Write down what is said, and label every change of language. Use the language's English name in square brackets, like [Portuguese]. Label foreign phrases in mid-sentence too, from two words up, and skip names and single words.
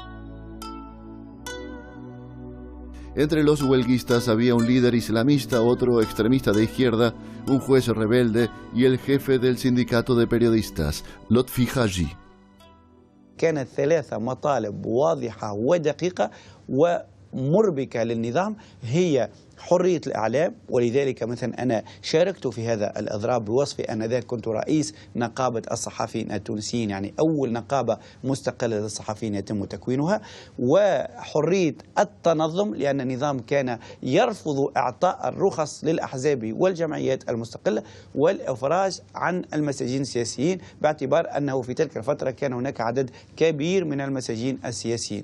[Spanish] Entre los huelguistas había un líder islamista, otro extremista de izquierda, un juez rebelde y el jefe del sindicato de periodistas, Lotfi Haji. [Arabic] كانت 3 مطالب واضحة ودقيقة ومربكة للنظام هي حرية الإعلام، ولذلك مثلا أنا شاركت في هذا الإضراب بوصفي آنذاك كنت رئيس نقابة الصحفيين التونسيين، يعني أول نقابة مستقلة للصحفيين يتم تكوينها، وحرية التنظم لأن النظام كان يرفض إعطاء الرخص للأحزاب والجمعيات المستقلة والإفراج عن المساجين السياسيين باعتبار أنه في تلك الفترة كان هناك عدد كبير من المساجين السياسيين.